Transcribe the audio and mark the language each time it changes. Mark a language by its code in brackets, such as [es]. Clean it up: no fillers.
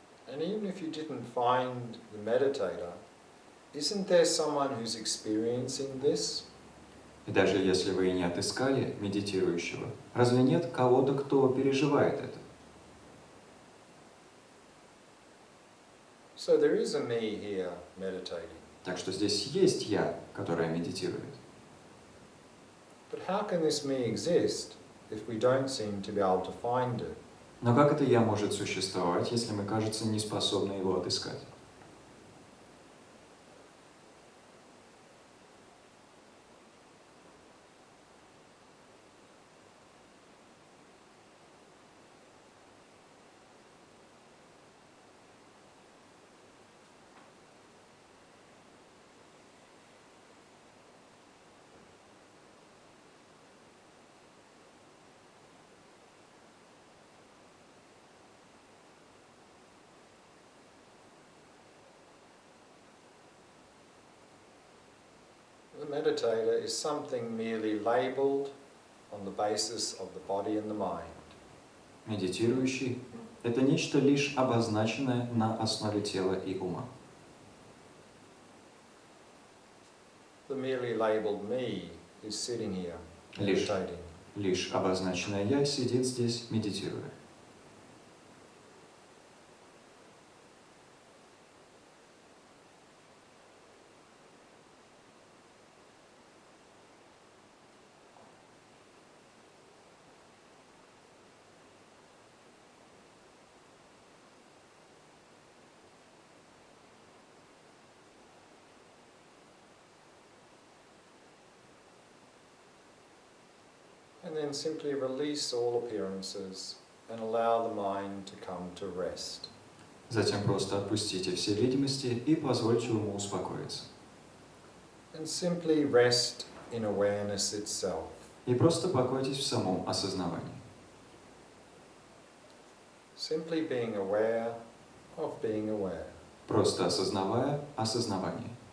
[en] And even if you didn't find the meditator, isn't there someone who's experiencing this? [ru] И даже если вы не отыскали медитирующего, разве нет кого-то, кто переживает это? [en] So there is a me here meditating. [ru] Так что здесь есть «я», которое медитирует. [en] But how can this me exist if we don't seem to be able to find it? [ru] Но как это «я» может существовать, если мы, кажется, не способны его отыскать? [en] The meditator is something merely labeled on the basis of the body and the mind. [ru] Медитирующий – это нечто лишь обозначенное на основе тела и ума. [en] The merely labeled me is sitting here meditating. [ru] Лишь обозначенное «я» сидит здесь, медитируя. [en] And then simply release all appearances and allow the mind to come to rest. [ru] Затем просто отпустите все видимости и позвольте уму успокоиться. [en] And simply rest in awareness itself. [ru] И просто покойтесь в самом осознавании. [en] Simply being aware of being aware. [ru] Просто осознавая осознавание.